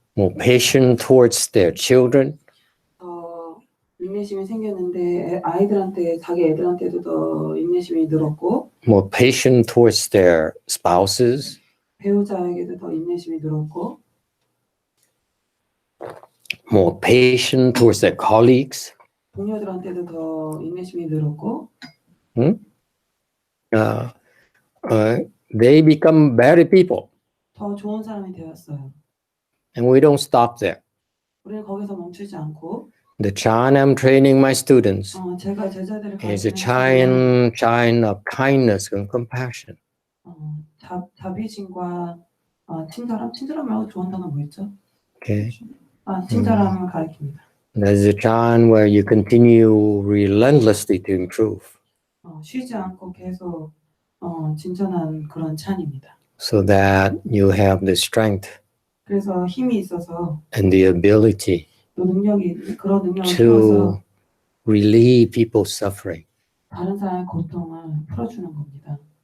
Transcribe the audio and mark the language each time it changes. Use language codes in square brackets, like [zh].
[en] More patient towards their children. [ko] 인내심이 생겼는데 자기 애들한테도 더 인내심이 늘었고. [en] More patient towards their spouses. [ko] 배우자에게도 더 인내심이 늘었고. [en] More patient towards their colleagues. [ko] 동료들한테도 더 인내심이 늘었고. [en] They become better people. [ko] 더 좋은 사람이 되었어요. [en] And we don't stop there. [ko] 우리는 거기서 멈추지 않고. [en] The Chan I'm training my students [ko] 제가 제자들을 [en] is a Chan of kindness and compassion. [ko] 자비심과 친절함 말고 좋은 단어 뭐였죠? [en] Okay. [ko] 친절함을 가리킵니다. [en] There's a Chan where you continue relentlessly to improve. [ko] 쉬지 않고 계속 진전한 그런 찬입니다. [en] So that you have the strength [ko] 그래서 힘이 있어서 [en] and the ability [ko] 또 그런 능력을 키워서 [en] relieve people's suffering. [ko] 다른 사람의 고통을 풀어주는 겁니다.